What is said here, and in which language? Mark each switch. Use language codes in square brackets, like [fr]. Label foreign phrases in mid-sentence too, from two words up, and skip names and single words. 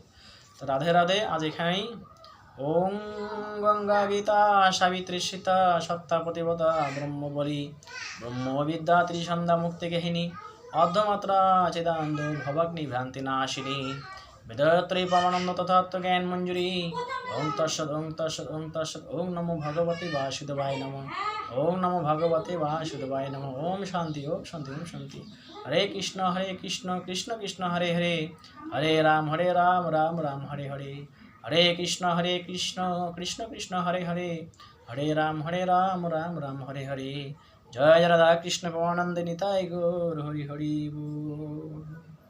[bn] তো রাধে রাধে। আজ এখানেই। [sa] ॐ गङ्गा गीता सावित्री सीता सत्ता प्रतिवता ब्रह्मवली ब्रह्मविद्या त्रिसन्ध्या मुक्ति गेहिनी अर्धमात्रा चेदानन्द भवाग्नि भ्रान्ति नाशिनी वेदत्री परमानन्द तथात्म ज्ञान मञ्जुरि। ॐ तत्सत् ॐ तत्सत् ॐ तत्सत्। ॐ नमो भगवते वासुदेवाय नमः। ॐ नमो भगवते वासुदेवाय नमः। ॐ शान्ति ॐ शान्ति ॐ शान्ति। हरे कृष्ण कृष्ण कृष्ण हरे हरे, हरे राम राम राम हरे हरे, हरे कृष्ण कृष्ण कृष्ण हरे हरे, हरे राम राम राम हरे हरे। [bn] জয় রাধা কৃষ্ণ পরমানন্দে নিতাই গৌর হরি হরি बोल।